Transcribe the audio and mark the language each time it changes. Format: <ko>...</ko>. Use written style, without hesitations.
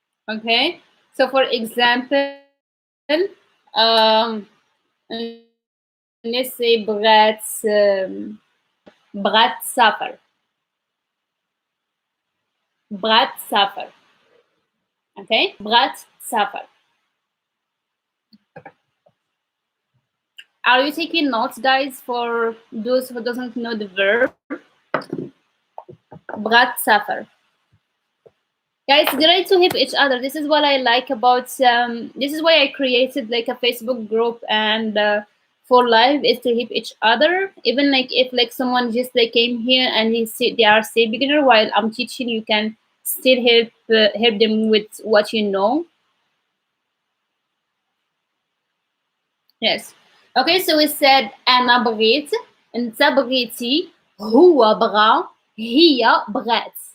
<en>Okay, so for example, um, let's say</en> <ar>بغات بغات تسافر. بغات تسافر. Okay, بغات تسافر.</ar> <en>Are you taking notes, guys? For those who doesn't know the verb,</en> <ar>بغات تسافر.</ar> <en>Guys, great to help each other. This is what I like about. This is why I created like a Facebook group and for live is to help each other. Even like if like someone just like came here and they are say beginner while I'm teaching, you can still help them with what you know. Yes. Okay, so we said</en> <ar>أنا بغيت, أنت بغيتي, هو بغى, هي بغت.</ar>